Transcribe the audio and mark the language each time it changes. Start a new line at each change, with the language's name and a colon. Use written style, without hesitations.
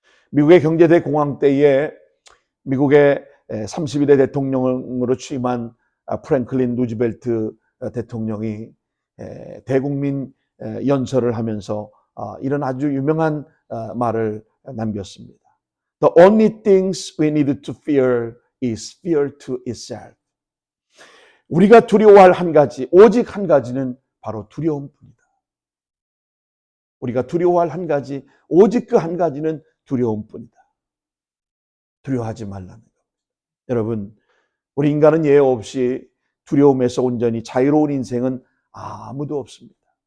Korean: 미국의 경제대공황 때에 미국의 32대 대통령으로 취임한 프랭클린 루즈벨트 대통령이 대국민 연설을 하면서 이런 아주 유명한 말을 남겼습니다.
English: The only things we need to fear is fear to itself.
Korean: 우리가 두려워할 한 가지, 오직 한 가지는 바로 두려움뿐이다. 우리가 두려워할 한 가지, 오직 그 한 가지는 두려움뿐이다. 두려워하지 말라는 겁니다. 여러분, 우리 인간은 예외 없이 두려움에서 온전히 자유로운 인생은 아무도 없습니다.